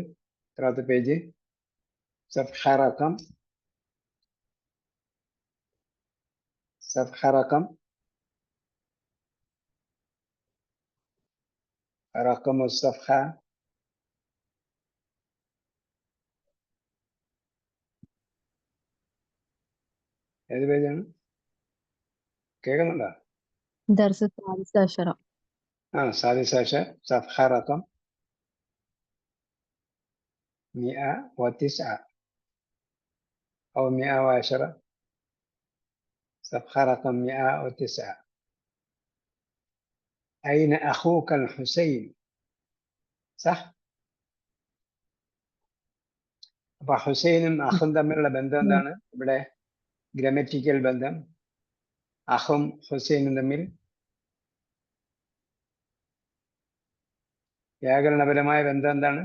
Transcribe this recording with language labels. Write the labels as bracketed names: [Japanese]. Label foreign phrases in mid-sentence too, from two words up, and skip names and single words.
[Malayalam] എത്രാമത്തെ പേജ്? [Arabic] صفحة رقم صفحة [Malayalam] ഏത് പേജാണ്? [Arabic] കേൾക്കുന്നുണ്ടോ? سادس عشر صفحة رقم 109 أو 110. صفحة رقم 109. أين أخوك الحسين؟ صح؟ [Malayalam] അപ്പൊ ഹുസൈനും അഹും തമ്മിലുള്ള ബന്ധം എന്താണ്? ഇവിടെ ഗ്രമറ്റിക്കൽ ബന്ധം അഹും ഹുസൈനും തമ്മിൽ വ്യാകരണപരമായ ബന്ധം എന്താണ്?